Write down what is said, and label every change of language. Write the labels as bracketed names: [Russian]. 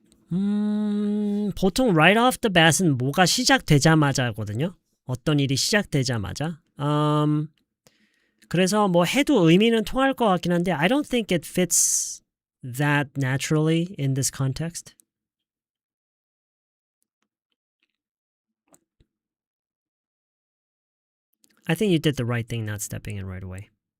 [Korean] 보통 right off the bat은 뭐가 시작되자마자거든요. 어떤 일이 시작되자마자. 그래서 뭐 해도 의미는 통할 것 같긴 한데 [English] I don't think it fits that naturally in this context. I think you did the right thing not stepping in right away.